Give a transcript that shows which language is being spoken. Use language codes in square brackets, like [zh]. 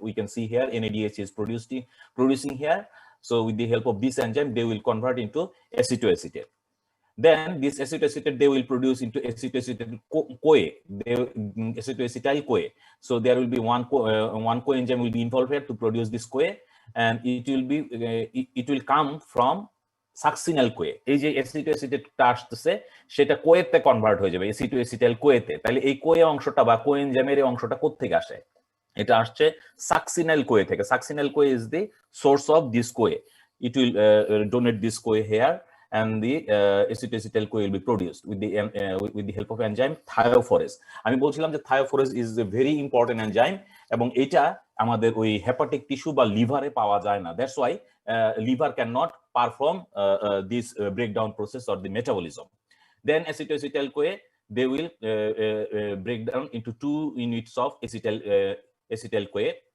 [en] We can see here NADH is producing here. So with the help of this enzyme, they will convert into acetoacetate. Then this acetoacetate they will produce into acetoacetyl-CoA, acetyl-CoA. So there will be one coenzyme will be involved here to produce this CoA, and it will come from succinyl-CoA. [bn] এই যে acetoacetate আসছে সেটা কোয়েতে convert হয়ে যাবে acetoacetyl-CoA-তে। তাহলে এই কোয়ে অংশটা বা কোএনজাইমের অংশটা কোথা থেকে আসে? এটা আসছে succinyl-CoA থেকে। [en] succinyl-CoA is the source of this CoA. It will donate this CoA here, and the acetoacetyl-CoA will be produced with the help of enzyme thiophorase. [bn] আমি বলছিলাম যে [en] thiophorase is a very important enzyme, [bn] এবং এটা আমাদের ওই hepatic tissue বা লিভারে পাওয়া যায় না। [en] That's why liver cannot perform this breakdown process or the metabolism. Then acetoacetyl-CoA, they will break down into two units of acetyl-CoA.